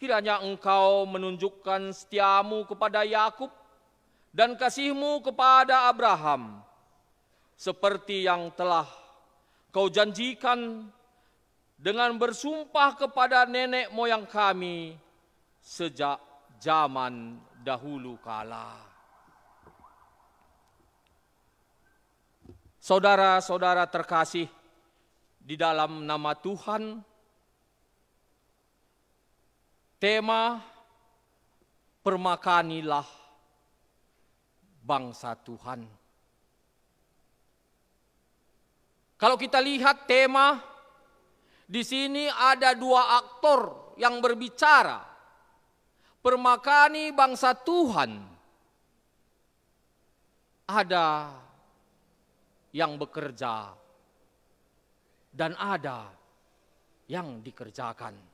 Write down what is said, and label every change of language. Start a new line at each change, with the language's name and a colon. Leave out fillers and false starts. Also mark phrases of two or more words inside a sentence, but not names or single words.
Indonesian: Kiranya Engkau menunjukkan setiamu kepada Yakub dan kasih-Mu kepada Abraham, seperti yang telah Kau janjikan dengan bersumpah kepada nenek moyang kami sejak zaman dahulu kala. Saudara-saudara terkasih di dalam nama Tuhan, tema permakanilah bangsa Tuhan. Kalau kita lihat tema, di sini ada dua aktor yang berbicara. Permakani bangsa Tuhan. Ada yang bekerja dan ada yang dikerjakan.